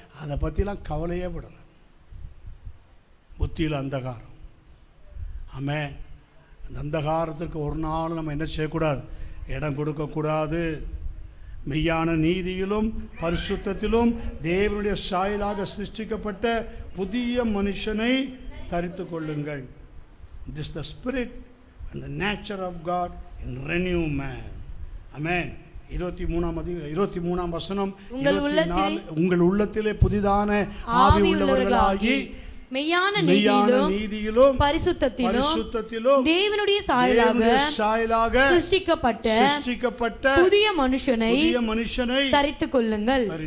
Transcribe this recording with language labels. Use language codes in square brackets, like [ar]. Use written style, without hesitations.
[ta] அதை பற்றிலாம் கவலையே படலை. புத்தியில் அந்தகாரம். ஆமென். அந்த அந்தகாரத்திற்கு ஒரு நாள் நம்ம என்ன செய்யக்கூடாது? இடம் கொடுக்கக்கூடாது. மெய்யான நீதியிலும் பரிசுத்தத்திலும் தேவனுடைய சாயலாக சிருஷ்டிக்கப்பட்ட புதிய மனுஷனை தரித்து கொள்ளுங்கள். [en] This the spirit and the nature of God in renew man. Amen. [ta] 23ஆம் வசனம், உங்கள் உள்ளத்திலே புதிதான ஆவி உள்ளவர்களாகி மெய்யான நீதியிலும் பரிசுத்தத்திலும் தேவனுடைய சாயலாக சிருஷ்டிக்கப்பட்ட புதிய மனுஷனை தரித்துக் கொள்ளுங்கள்.